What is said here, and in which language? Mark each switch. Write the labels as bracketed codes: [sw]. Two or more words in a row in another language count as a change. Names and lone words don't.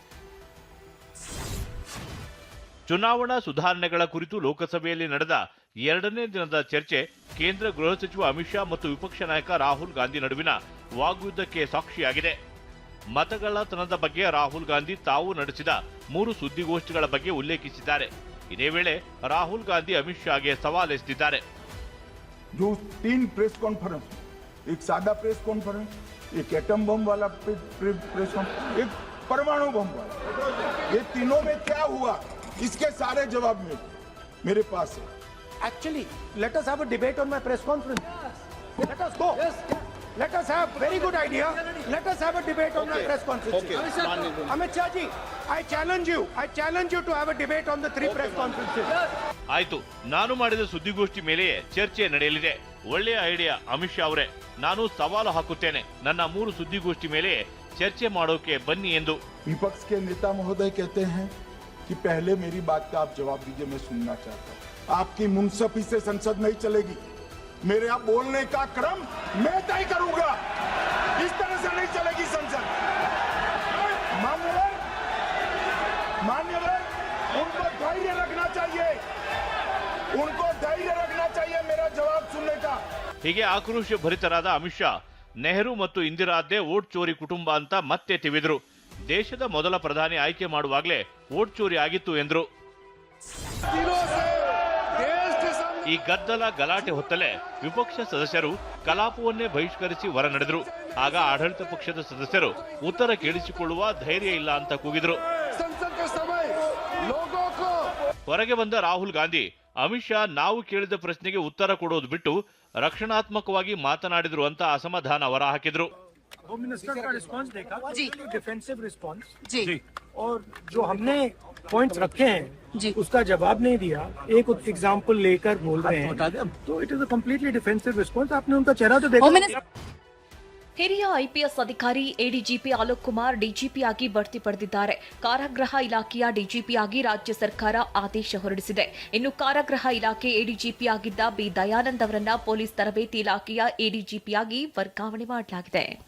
[kn] ಚುನಾವಣಾ ಸುಧಾರಣೆಗಳ ಕುರಿತು ಲೋಕಸಭೆಯಲ್ಲಿ ನಡೆದ 2ನೇ ದಿನದ ಚರ್ಚೆ ಕೇಂದ್ರ ಗೃಹ ಸಚಿವ ಅಮಿತ್ ಶಾ ಮತ್ತು ವಿಪಕ್ಷ ನಾಯಕ ರಾಹುಲ್ ಗಾಂಧಿ ನಡುವಿನ ವಾಗ್ಯುದ್ಧಕ್ಕೆ ಸಾಕ್ಷಿಯಾಗಿದೆ. ಮತಗಳ್ಳತನದ ಬಗ್ಗೆ ರಾಹುಲ್ ಗಾಂಧಿ ತಾವು ನಡೆಸಿದ 3 ಸುದ್ದಿಗೋಷ್ಠಿಗಳ ಬಗ್ಗೆ ಉಲ್ಲೇಖಿಸಿದ್ದಾರೆ. ಇದೇ ವೇಳೆ ರಾಹುಲ್ ಗಾಂಧಿ ಅಮಿತ್ ಶಾಗೆ ಸವಾಲೆಸೆದಿದ್ದಾರೆ. [hi] जो 3 [en] press conference, [hi] एक सादा [en] press conference, [hi] एक [en] atom bomb [hi] वाला [en] press conference, [hi] एक परमाणु बम वाला, ये तीनों में क्या हुआ इसके सारे जवाब मेरे पास है. [en] Actually, let us have a debate on my press conference. Let us go. Let us have very good idea. Let us have a debate on my press conference. Amit Shah ji, I challenge you to have a debate on the 3 press conferences. [kn] ಆಯ್ತು, ನಾನು ಮಾಡಿದ ಸುದ್ದಿಗೋಷ್ಠಿ ಮೇಲೆಯೇ ಚರ್ಚೆ ನಡೆಯಲಿದೆ. ಒಳ್ಳೆಯ ಐಡಿಯಾ ಅಮಿತ್ ಶಾ ಅವರೇ. ನಾನು ಸವಾಲು ಹಾಕುತ್ತೇನೆ, ನನ್ನ 3 ಸುದ್ದಿಗೋಷ್ಠಿ ಮೇಲೆ ಚರ್ಚೆ ಮಾಡೋಕೆ ಬನ್ನಿ ಎಂದು. [hi] विपक्ष के नेता महोदय कहते हैं कि पहले मेरी बात का आप जवाब दीजिए, मैं सुनना चाहता हूँ. आपकी मुंसफी से संसद नहीं चलेगी. मेरे यहाँ बोलने का क्रम मैं तय करूंगा. इस तरह से नहीं चलेगी संसद. मान्यवर, उनको धैर्य रखना चाहिए मेरा जवाब सुनने का. [kn] ಹೀಗೆ ಆಕ್ರೋಶ ಭರಿತರಾದ ಅಮಿತ್ ಶಾ ನೆಹರು ಮತ್ತು ಇಂದಿರಾದ್ದೇ [hi] वोट चोरी [kn] ಕುಟುಂಬ ಅಂತ ಮತ್ತೆ ತಿವಿದ್ರು. ದೇಶದ ಮೊದಲ ಪ್ರಧಾನಿ ಆಯ್ಕೆ ಮಾಡುವಾಗಲೇ [hi] वोट चोरी [kn] ಆಗಿತ್ತು ಎಂದರು. ಈ ಗದ್ದಲ ಗಲಾಟೆ ಹೊತ್ತಲೇ ವಿಪಕ್ಷ ಸದಸ್ಯರು ಕಲಾಪವನ್ನೇ ಬಹಿಷ್ಕರಿಸಿ ಹೊರ ನಡೆದರು. ಆಗ ಆಡಳಿತ ಪಕ್ಷದ ಸದಸ್ಯರು ಉತ್ತರ ಕೇಳಿಸಿಕೊಳ್ಳುವ ಧೈರ್ಯ ಇಲ್ಲ ಅಂತ ಕೂಗಿದ್ರು. ಹೊರಗೆ ಬಂದ ರಾಹುಲ್ ಗಾಂಧಿ ಅಮಿತ್ ಶಾ ನಾವು ಕೇಳಿದ ಪ್ರಶ್ನೆಗೆ ಉತ್ತರ ಕೊಡೋದು ಬಿಟ್ಟು ರಕ್ಷಣಾತ್ಮಕವಾಗಿ ಮಾತನಾಡಿದ್ರು ಅಂತ ಅಸಮಾಧಾನ ಹೊರಹಾಕಿದ್ರು. [en] home minister [hi] का रिस्पांस देखा जी, [en] defensive response [hi] जी, और जो हमने पॉइंट्स रखे हैं जी उसका जवाब नहीं दिया, एक एग्जांपल लेकर बोल रहे हैं, तो [en] it is a completely defensive response. [hi] आपने उनका चेहरा तो देखा. [kn] ಹಿರಿಯ ಐಪಿಎಸ್ ಅಧಿಕಾರಿ ಎಡಿಜಿಪಿ ಅಲೋಕ್ ಕುಮಾರ್ ಡಿಜಿಪಿಯಾಗಿ ಬಡ್ತಿ ಪಡೆದಿದ್ದಾರೆ. ಕಾರಾಗೃಹ ಇಲಾಖೆಯ ಡಿಜಿಪಿಯಾಗಿ ರಾಜ್ಯ ಸರ್ಕಾರ ಆದೇಶ ಹೊರಡಿಸಿದೆ. ಇನ್ನು ಕಾರಾಗೃಹ ಇಲಾಖೆ ಎಡಿಜಿಪಿಯಾಗಿದ್ದ ಬಿ ದಯಾನಂದ್ ಅವರನ್ನ ಪೊಲೀಸ್ ತರಬೇತಿ ಇಲಾಖೆಯ ಎಡಿಜಿಪಿಯಾಗಿ ವರ್ಗಾವಣೆ ಮಾಡಲಾಗಿದೆ.